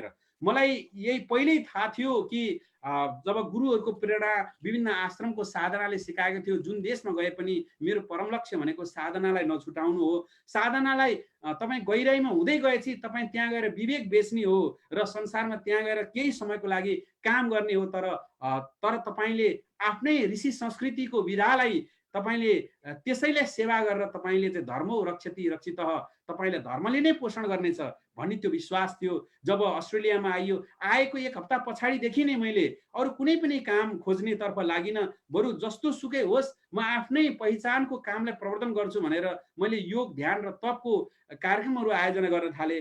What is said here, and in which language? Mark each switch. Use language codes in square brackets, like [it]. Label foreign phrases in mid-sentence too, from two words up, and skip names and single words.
[ne] मलाई यही पहिल्यै थाहा थियो कि जब गुरुहरूको प्रेरणा विभिन्न आश्रमको साधनाले सिकाएको थियो जुन देशमा गए पनि मेरो परम लक्ष्य भनेको साधनालाई नछुटाउनु हो। साधनालाई तपाईँ गहिराइमा हुँदै गएपछि तपाईँ त्यहाँ गएर विवेक बेच्ने हो र संसारमा त्यहाँ गएर केही समयको लागि काम गर्ने हो। तर तपाईँले आफ्नै ऋषि संस्कृतिको विधालाई तपाईँले त्यसैलाई सेवा गरेर तपाईँले चाहिँ [sa] धर्म रक्षति रक्षितः, [ne] तपाईँले धर्मले नै पोषण गर्नेछ भन्ने त्यो विश्वास थियो। जब अस्ट्रेलियामा आएको 1 हप्ता पछाडिदेखि नै मैले अरू कुनै पनि काम खोज्नेतर्फ लागिनँ, बरु जस्तो सुकै होस् म आफ्नै पहिचानको कामलाई प्रवर्धन गर्छु भनेर मैले योग ध्यान र तपको कार्यक्रमहरू आयोजना गर्न थालेँ।